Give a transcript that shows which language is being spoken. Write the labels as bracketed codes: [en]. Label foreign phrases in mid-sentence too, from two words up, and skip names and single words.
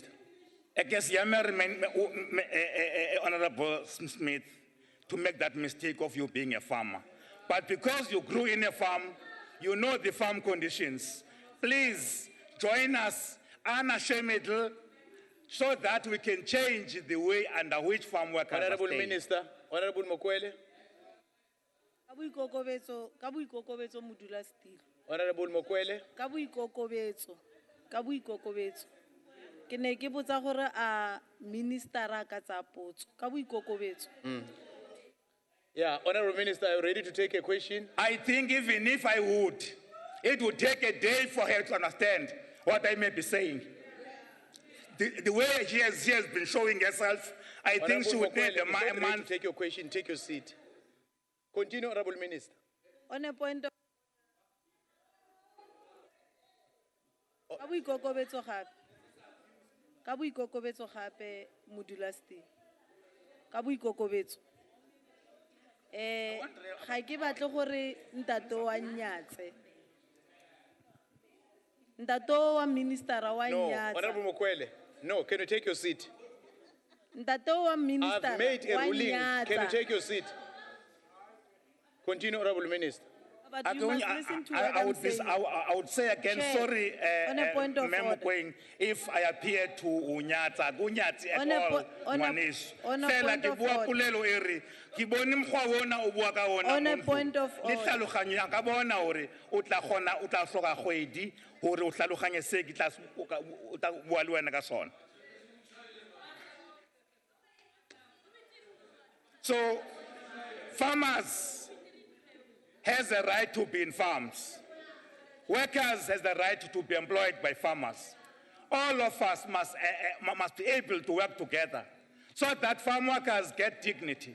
[en] I guess Honorable Smith, to make that mistake of you being a farmer. But because you grew in a farm, you know the farm conditions. Please join us unashamedly so that we can change the way under which farm workers Honorable are staying. Minister, Honorable Mokwele. [tn] Ka boikokobetso modulasetulo. [en] Honorable Mokwele. [tn] Ka boikokobetso. Ke ne ke botsa gore a ministera ka tsa potso. Ka boikokobetso. [en] Yeah, Honorable Minister, are you ready to take a question? I think even if I would, it would take a day for her to understand what I may be saying. The way she has been showing herself, I think she would need a month. To take your question, take your seat. Continue, Honorable Minister. On a point of. [tn] Ka boikokobetso gape modulasetulo. Ka boikokobetso. Ga ke batle gore ntate wa nyatse. Ntate wa ministera wa [en] No, [tn] nyatsa. [en] Honorable Mokwele. No, can you take your seat? [tn] Ntate wa ministera [en] I've made a [tn] wa [en] ruling. Can you [tn] nyatsa. [en] take your seat? Continue, Honorable Minister. But you must listen to what I I'm would saying. I would say again, Chair, sorry, on a point of Ma'am order. Mokweng, if I appear to unyatsa, kunyatsi at On a all, po- on a- [tn] ngwaneso. [en] on a [tn] Fela [en] point [tn] ke [en] of [tn] bua [en] order. [tn] polelo e re, ke bone mokgwa ona o bua ka ona [en] On a [tn] mo [en] point [tn] ntlong. [en] of [tn] Le [en] order. [tn] tlhaloganyo ya ka bona hore o tla hloka kgwedi hore o tlhaloganye se ke tla o tla bua le wena ka sona. [en] So, farmers has a right to be in farms. Workers has the right to be employed by farmers. All of us must be able to work together so that farm workers get dignity.